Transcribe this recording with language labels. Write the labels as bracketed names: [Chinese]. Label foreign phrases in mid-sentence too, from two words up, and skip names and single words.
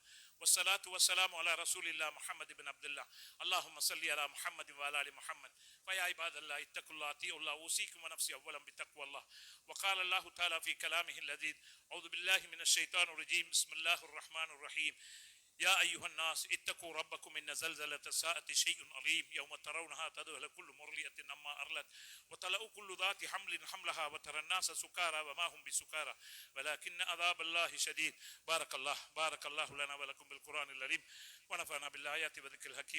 [Arabic] والصلاة والسلام على رسول الله محمد بن عبد الله. اللهم صل على محمد وعلى آل محمد. فيا عباد الله اتقوا الله أطيعوا الله أوصيكم ونفسي أولا بتقوى الله. وقال الله تعالى في كلامه الذي أعوذ بالله من الشيطان الرجيم. بسم الله الرحمن الرحيم. يا أيها الناس اتقوا ربكم إن زلزلة الساعة شيء عظيم يوم ترونها تذهل كل مرضعة عما أرضعت وتضع كل ذات حمل حملها وترى الناس سكارى وما هم بسكارى ولكن عذاب الله شديد. بارك الله لنا ولكم بالقرآن الكريم ونفعنا بالآيات وذكر الحكيم.